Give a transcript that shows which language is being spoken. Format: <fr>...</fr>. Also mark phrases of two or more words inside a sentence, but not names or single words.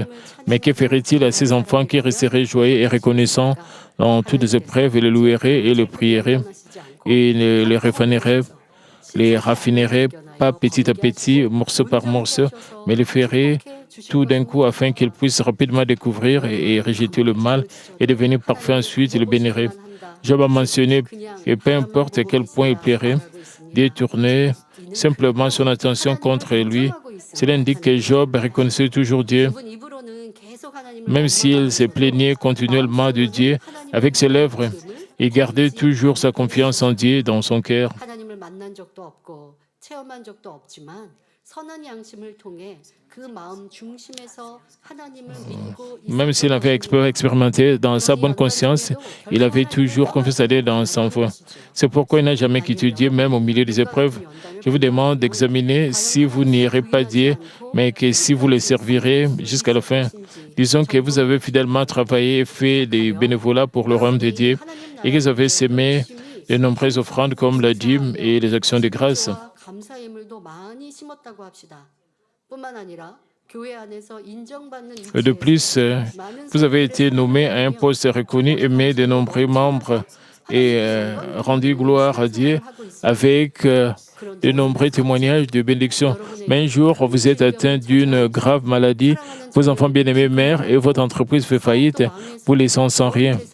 <fr>Mais que ferait-il à ces enfants qui resteraient joyeux et reconnaissants dans toutes les épreuves et le loueraient et le prieraient et les raffineraient pas petit à petit, morceau par morceau, mais les feraient tout d'un coup afin qu'ils puissent rapidement découvrir et rejeter le mal et devenir parfaits ensuite, ils le béniraient. Job a mentionné que peu importe à quel point il plairait, Dieu tournait simplement son attention contre lui Cela indique que Job reconnaissait toujours Dieu,</fr> <ko>그분 입으로는 계속 하나님을</ko> <fr>même s'il se plaignait continuellement de Dieu avec ses lèvres. Il gardait toujours sa confiance en Dieu dans son cœur.</fr> <ko>하나님을 만난 적도 없고 체험한 적도 없지만 선한 양심을 통해 그 마음 중심에서 하나님을 믿고</ko> <fr>Même s'il avait expérimenté dans sa bonne conscience, il avait toujours confiance à Dieu dans son foi. C'est pourquoi il n'a jamais quitté Dieu, même au milieu des épreuves. Je vous demande d'examiner si vous n'irez pas Dieu, mais que si vous le servirez jusqu'à la fin. Disons que vous avez fidèlement travaillé et fait des bénévolats pour le royaume de Dieu et que vous avez semé de nombreuses offrandes comme la dîme et les actions de grâce.</fr> <ko>감사 예물도 많이 심었다고 합시다. 뿐만 아니라 교회 안에서 인정받는</ko> <fr>De plus, vous avez été nommé à un poste reconnu, aimé de nombreux membres et rendu gloire à Dieu avec de nombreux témoignages de bénédiction. Mais un jour, vous êtes atteint d'une grave maladie, vos enfants bien-aimés meurent et votre entreprise fait faillite, vous laissant sans rien.</fr>